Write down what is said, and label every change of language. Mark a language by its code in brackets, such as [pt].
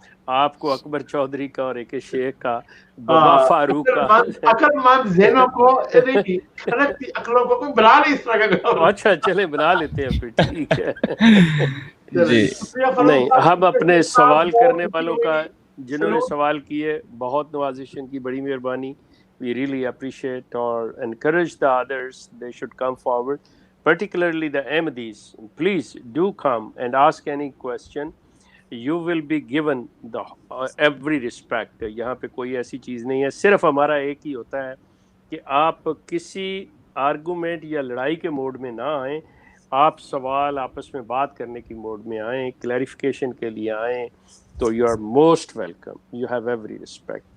[hi] आपको अकबर चौधरी का और एक शेख का, बाबा फारूक का, अक्लमंद ज़हनों को अक्लों को कोई बना नहीं इस तरह का. अच्छा चले बना लेते हैं फिर, ठीक है जी. नहीं, हम अपने सवाल करने वालों का, जिन्होंने सवाल किए, बहुत नवाजिश, की बड़ी मेहरबानी. [en] We really appreciate or encourage the others, they should come forward, particularly the Ahmadis. Please do come and ask any question. You will be given the every respect. [hi] यहाँ पे कोई ऐसी चीज़ नहीं है. सिर्फ हमारा एक ही होता है कि आप किसी आर्गूमेंट या लड़ाई के मोड में ना आएँ. आप सवाल आपस में बात करने की मोड में आएँ, क्लैरिफिकेशन के लिए आएँ. [en] तो you are most welcome, you have every respect.